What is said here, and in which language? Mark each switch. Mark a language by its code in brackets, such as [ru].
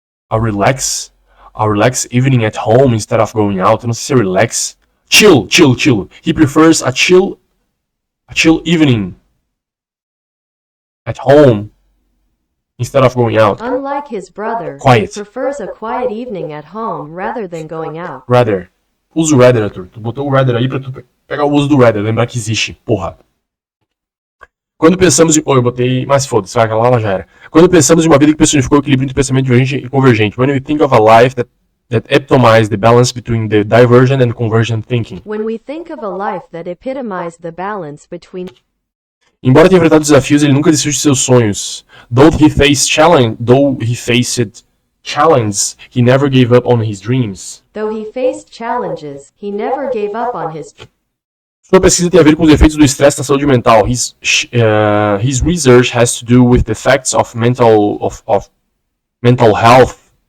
[en] A relax evening at home instead of going out. [pt] Eu não sei se é relax. [en] Chill. He prefers a chill evening at home instead of going out. Unlike his brother, Quiet. he prefers a quiet evening at home rather than going out. [pt] Rather. Usa o rather, Arthur. Tu botou o rather aí pra tu pegar o uso do rather. Lembrar que existe. Porra. Quando pensamos em... eu botei... Mas foda-se, vai, lá já era. Quando pensamos em uma vida que personificou o equilíbrio entre pensamento divergente e convergente. [en] When we think of a life that epitomized the balance between the divergent and convergent thinking. When we think of a life that epitomized the balance between... [pt] Embora tenha enfrentado desafios, ele nunca desistiu de seus sonhos. [en] Though he faced challenges, he never gave up on his dreams. Though he faced challenges, he never gave up on his... [pt] Sua pesquisa tem a ver com os efeitos do estresse na saúde mental. [en] His research has to do with the effects of mental health.